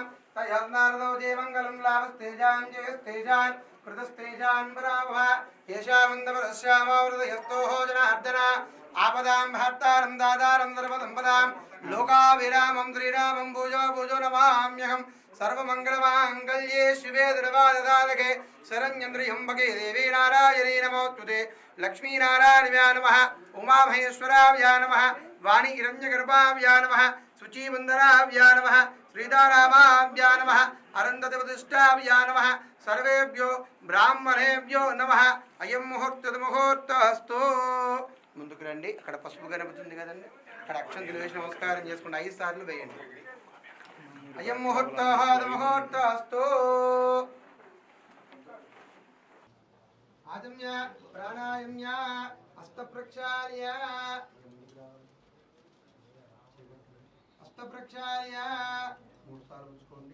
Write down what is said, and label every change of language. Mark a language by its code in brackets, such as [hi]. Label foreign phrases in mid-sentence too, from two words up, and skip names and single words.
[sa] తయర్నారదో జయమంగళం లాభస్తేజాం జయస్తేజాన్ కృతస్తేజాన్ పరావః యేషామందవరస్యామవృతయస్తోః జనార్దన ఆపదాం భర్తారం దాదారం సర్వదంపదాం లోకాభిరామం శ్రీరామం భూజో భూజో నమామ్యహం सर्वमंगलमांगल्ये शिवे दुर्वाददालके शरण्यन्द्रियम्बके देवी नारायणी नमोस्तुते. लक्ष्मी नारायणाय नमः. उमामहेश्वराय नमः. वाणी हिरण्यगर्भाय नमः. शुचिवन्दनाय नमः. श्रीदारामाय नमः. अरन्दतिवतिष्ठाय नमः. सर्वेभ्यो ब्राह्मणेभ्यो नमः. अयं मुहूर्तस्तु. [te] ముందుకు రండి. అక్కడ పసుపు కనబడుతుంది కదండి, అక్కడ అక్షంతలు వేసి నమస్కారం చేసుకుంటే 5 సార్లు వేయండి. [sa] అయం ముహూర్తః ముహూర్తస్తు. ఆజమ్య ప్రాణాయామ్య హస్తప్రక్షాళ్య హస్తప్రక్షాళ్య [te] 3 సార్లు ఉంచుకోండి.